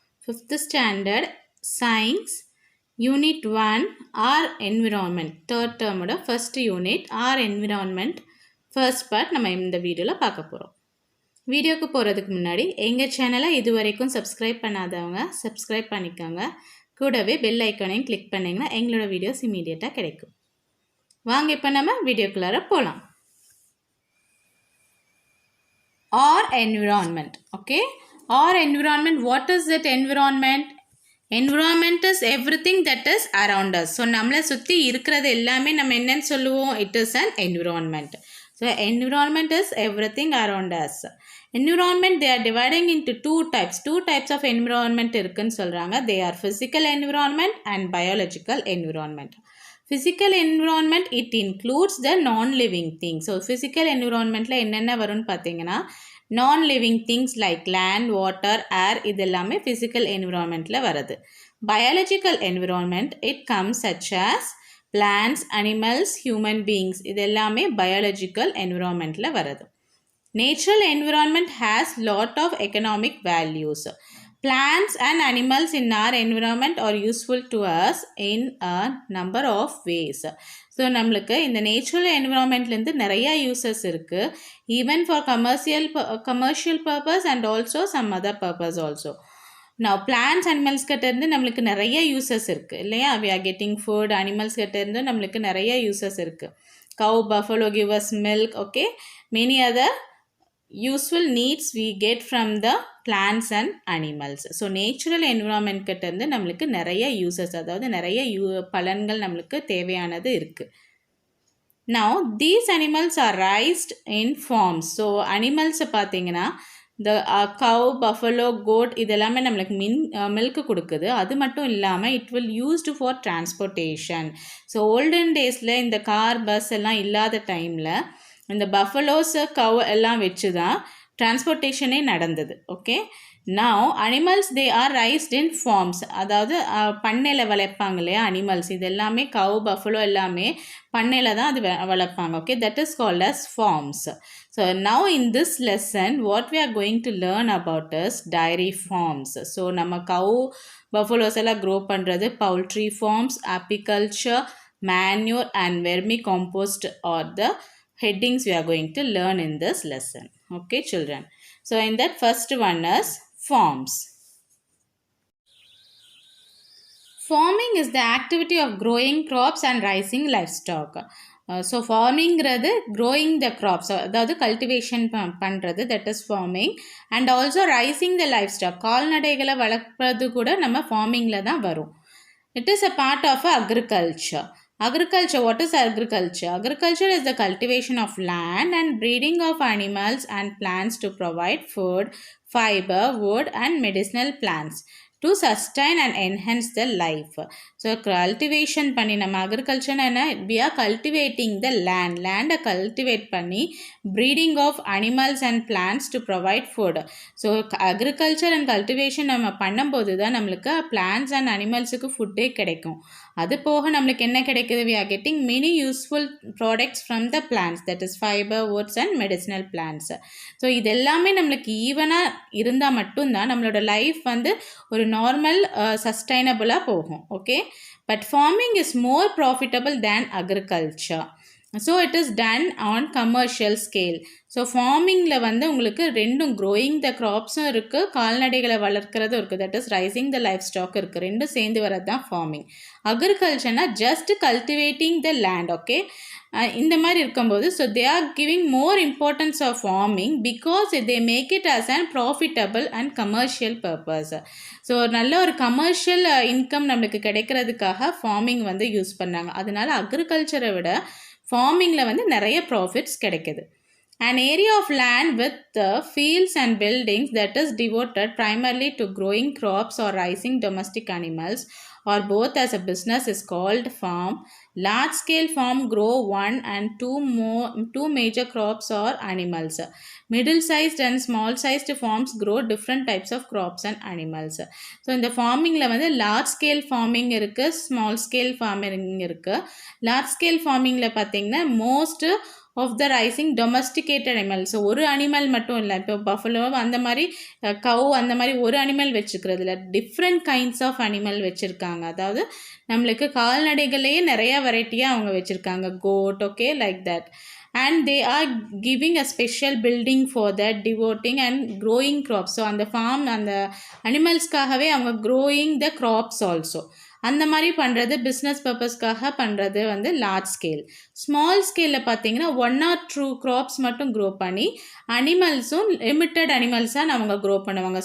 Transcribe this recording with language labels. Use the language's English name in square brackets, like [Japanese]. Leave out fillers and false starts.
[English] 5th standard science unit 1 our environment third டேர்மோட first unit our environment first part [Tamil] நம்ம இந்த வீடியோவில் பார்க்க போகிறோம். வீடியோக்கு போகிறதுக்கு முன்னாடி எங்கள் சேனலை இது வரைக்கும் சப்ஸ்கிரைப் பண்ணாதவங்க சப்ஸ்கிரைப் பண்ணிக்கோங்க. கூடவே பெல் ஐக்கானையும் கிளிக் பண்ணிங்கன்னா எங்களோட வீடியோஸ் இமீடியட்டாக கிடைக்கும். வாங்க இப்போ நம்ம வீடியோக்குள்ளார போகலாம். [English] Our environment, okay? Our environment, what is that environment? Environment is everything that is around us. [Tamil] So நம்மளை சுற்றி இருக்கிறது எல்லாமே நம்ம என்னன்னு சொல்லுவோம்? [English] It is an environment. So environment is everything around us. Environment, they are dividing into two types of environment [Tamil] இருக்குன்னு சொல்கிறாங்க. [English] They are physical environment and biological environment. Physical environment, it includes the non-living things. So physical environmentல [Tamil] என்னென்ன வரும்னு பார்த்தீங்கன்னா [English] non-living things like land, water, air இதெல்லாமே physical environmentல வருது. Biological environment, it comes such as plants, animals, human beings [Tamil] இதெல்லாமே [English] biological environmentல வருது. Natural environment has lot of economic values. Plants and animals in our environment are useful to us in a number of ways. [Tamil] So நம்மளுக்கு இந்த natural என்விரான்மெண்ட்லேருந்து நிறையா uses இருக்குது. [English] Even for commercial purpose and also some other purpose also. [Tamil] நான் plans animals கிட்டேருந்து நம்மளுக்கு நிறைய uses இருக்குது இல்லையா? [English] We are getting food. [Tamil] Animals கிட்டேருந்து நம்மளுக்கு நிறைய யூசஸ் இருக்குது. [English] Cow, buffalo give us milk, okay. Many other useful needs we get from the plants and animals. [Tamil] So natural environment கிட்ட இருந்து நம்மளுக்கு நிறைய யூசஸ், அதாவது நிறைய பலன்கள் நம்மளுக்கு தேவையானது இருக்குது. [English] Now these animals are raised in farms. So animals பார்த்தீங்கன்னா the cow, buffalo, goat [Tamil] இதெல்லாமே நம்மளுக்கு மில்க் கொடுக்குது. அது மட்டும் இல்லாமல் [English] it will used for transportation. [Tamil] So olden daysல இந்த கார் பஸ் எல்லாம் இல்லாத டைமில் இந்த பஃபலோஸு கவ் எல்லாம் வச்சு தான் டிரான்ஸ்போர்ட்டேஷனே நடந்தது. Okay. [English] now animals they are raised in farms, [Tamil] அதாவது பண்ணையில் வளர்ப்பாங்க இல்லையா [English] Animals. [Tamil] இது எல்லாமே கவ், பஃபலோ எல்லாமே பண்ணையில் தான் அது வளர்ப்பாங்க. [English] Okay, that is called as farms. So now in this lesson what we are going to learn about is dairy farms. So நம்ம cow, buffaloes எல்லாம் grow பண்ணுறது poultry farms, apiculture, manure and vermicompost are the headings we are going to learn in this lesson. Okay children, so in that first one is farms. Farming is the activity of growing crops and raising livestock. So farming ங்கிறது growing the crops, அதாவது cultivation பண்ணுறது, that is farming, and also raising the livestock, [Tamil] கால்நடைகளை வளர்ப்பது கூட நம்ம farmingல தான் வரும். [English] It is a part of agriculture. Agriculture, what is agriculture? Agriculture is the cultivation of land and breeding of animals and plants to provide food, fiber, wood and medicinal plants to sustain and enhance the life. So cultivation பண்ணி நம்ம agriculture என்ன, we are cultivating the land. Land cultivate பண்ணி breeding of animals and plants to provide food. So agriculture and cultivation நம்ம பண்ணும்போது தான் நம்மளுக்கு plants and animalsக்கு ஃபுட்டே கிடைக்கும். [Tamil] அது போக நம்மளுக்கு என்ன கிடைக்குது? [English] we are getting many useful products from the plants, that is fiber, woods and medicinal plants. [Tamil] So இது எல்லாமே நம்மளுக்கு ஈவனாக இருந்தால் மட்டும்தான் நம்மளோட லைஃப் வந்து ஒரு நார்மல் சஸ்டைனபுளாக போகும். [English] Okay, but farming is more profitable than agriculture. So it is done on commercial scale. So ஃபார்மிங்கில் வந்து உங்களுக்கு ரெண்டும் growing the க்ராப்ஸும் இருக்குது, [Tamil] கால்நடைகளை வளர்க்குறதும் இருக்குது, [English] That is raising the livestock இருக்குது. ரெண்டும் சேர்ந்து வரது தான் ஃபார்மிங். அக்ரிகல்ச்சர்னா just cultivating the land. Okay, இந்த மாதிரி இருக்கும்போது so they are giving more importance of farming because they make it as and profitable and commercial purpose. [Tamil] So நல்ல ஒரு கமர்ஷியல் இன்கம் நம்மளுக்கு கிடைக்கிறதுக்காக ஃபார்மிங் வந்து யூஸ் பண்ணாங்க. அதனால அக்ரிகல்ச்சரை விட ஃபார்மிங்கில் வந்து நிறைய ப்ராஃபிட்ஸ் கிடைக்குது. [English] An area of land with fields and buildings that is devoted primarily to growing crops or raising domestic animals or both as a business is called farm. Large scale farm grow one and two major crops or animals. Middle sized and small sized farms grow different types of crops and animals. So இந்த ஃபார்மிங்கில் வந்து large scale farming இருக்குது, small scale farming இருக்குது. Large scale ஃபார்மிங்கில் பார்த்தீங்கன்னா most of the raising domesticated animals. [Tamil] ஒரு animal மட்டும் இல்லை, இப்போ buffalo அந்த மாதிரி கவு அந்த மாதிரி ஒரு அனிமல் வச்சுக்கிறது இல்லை, டிஃப்ரெண்ட் கைண்ட்ஸ் ஆஃப் அனிமல் வச்சுருக்காங்க. அதாவது நம்மளுக்கு கால்நடைகளையே நிறையா வெரைட்டியாக அவங்க வச்சுருக்காங்க. [English] Goat, okay, like that. And they are giving a special building for that, devoting and growing crops. So அந்த farm அந்த அனிமல்ஸ்க்காகவே அவங்க growing the crops also. [Tamil] அந்த மாதிரி பண்ணுறது பிஸ்னஸ் பர்பஸ்க்காக பண்ணுறது வந்து லார்ஜ் ஸ்கேல். ஸ்மால் ஸ்கேலில் பார்த்தீங்கன்னா 1 or 2 crops மட்டும் க்ரோ பண்ணி அனிமல்ஸும் லிமிட்டட் அனிமல்ஸாக அவங்க க்ரோ பண்ணுவாங்க.